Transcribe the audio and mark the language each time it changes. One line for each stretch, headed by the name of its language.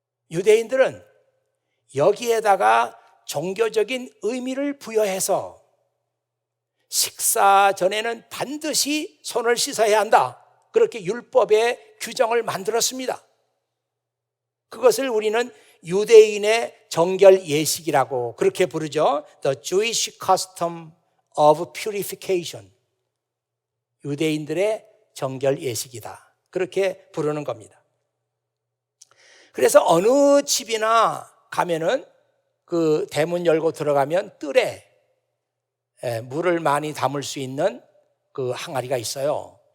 Korean: 유대인들은 여기에다가 종교적인 의미를 부여해서 식사 전에는 반드시 손을 씻어야 한다. 그렇게 율법의 규정을 만들었습니다. 그것을 우리는 유대인의 정결 예식이라고 그렇게 부르죠.
English: The Jewish custom of purification.
Korean: 유대인들의 정결 예식이다. 그렇게 부르는 겁니다. 그래서 어느 집이나 가면은 그 대문 열고 들어가면 뜰에 물을 많이 담을 수 있는 그 항아리가 있어요.